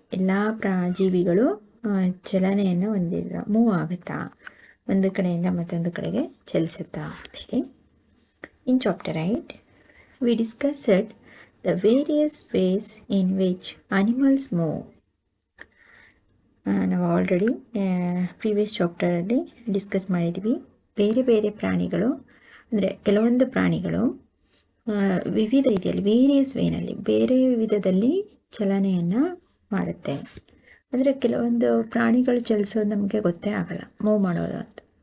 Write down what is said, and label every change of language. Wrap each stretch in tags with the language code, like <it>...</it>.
<kn>ಎಲ್ಲ ಜೀವಿಗಳು ಚಲನೆಯನ್ನು ಹೊಂದಿದ ಮೂವ್ ಆಗುತ್ತಾ, ಒಂದು ಕಡೆಯಿಂದ ಮತ್ತೊಂದು ಕಡೆಗೆ ಚಲಿಸುತ್ತಾ ಅಂತೇಳಿ.</kn> <en>In chapter 8 we discussed the various ways in which animals move.</en> <kn>ನಾವು ಆಲ್ರೆಡಿ ಪ್ರೀವಿಯಸ್ ಚಾಪ್ಟರಲ್ಲಿ ಡಿಸ್ಕಸ್ ಮಾಡಿದ್ವಿ. ಬೇರೆ ಬೇರೆ ಪ್ರಾಣಿಗಳು, ಅಂದರೆ ಕೆಲವೊಂದು ಪ್ರಾಣಿಗಳು ವಿವಿಧ ರೀತಿಯಲ್ಲಿ ವೇರಿಯಸ್ ವೇನಲ್ಲಿ ಬೇರೆ ವಿಧದಲ್ಲಿ ಚಲನೆಯನ್ನು ಮಾಡುತ್ತೆ. ಅಂದರೆ ಕೆಲವೊಂದು ಪ್ರಾಣಿಗಳು ಚಲಿಸೋದು ನಮಗೆ ಗೊತ್ತೇ ಆಗಲ್ಲ, ಮೂವ್ ಮಾಡೋದು ಅಂತ.</kn>